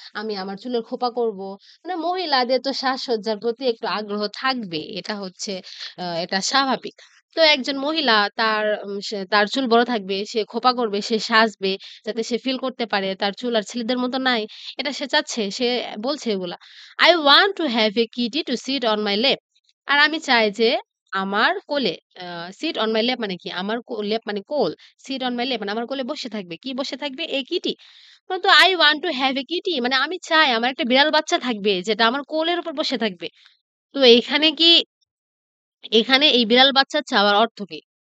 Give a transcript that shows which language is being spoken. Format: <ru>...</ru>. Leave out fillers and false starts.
<bn>আমি আমার চুলের খোপা করব। মানে মহিলাদের তো সাজসজ্জার প্রতি একটু আগ্রহ থাকবে। এটা হচ্ছে এটা স্বাভাবিক। তো একজন মহিলা তার চুল বড় থাকবে, সে খোঁপা করবে, সে সাজবে যাতে সে ফিল করতে পারে তার চুল আর ছেলেদের মতো নাই। এটা সে চাচ্ছে। সে বলছে এগুলা।</bn> <en>I want to have a kitty to sit on my lap.</en> <bn>আর আমি চাই যে আমার কোলে আ</bn> <en>sit on my lap</en> <bn>মানে কি? আমার lap মানে কোল।</bn> <en>sit on my lap</en> <bn>মানে আমার কোলে বসে থাকবে। কি বসে থাকবে?</bn> <en>a kitty.</en> <bn>কিন্তু</bn> <en>I want to have a kitty</en> <bn>মানে আমি চাই আমার একটা বিড়াল বাচ্চা থাকবে যেটা আমার কোলের উপর বসে থাকবে। তো এখানে এই বিড়াল বাচ্চা চাওয়ার অর্থ কি?</bn>